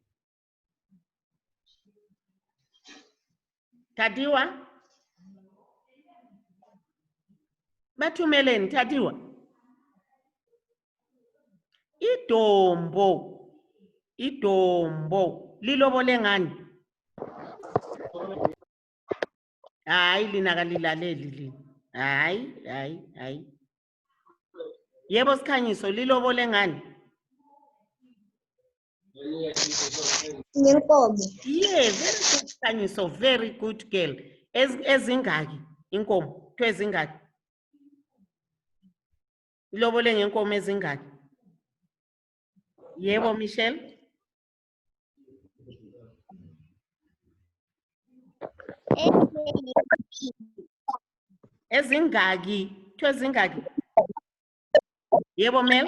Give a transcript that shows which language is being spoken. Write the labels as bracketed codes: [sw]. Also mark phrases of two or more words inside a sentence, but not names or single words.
[nd] Tadiwa bathumeleni Tadiwa idombo lilobole ngani hayi lina kalilaleli lina hayi yebo Sikhanyiso lilobole ngani Ngenkomo. [en] yeah very good [nd] Sikhanyiso [en] very good girl [nd] ezingaki inkomo kuthiwa ezingaki ilobole ngenkomo ezingaki yebo Michelle ezingaki kuthiwa ezingaki yebo Mel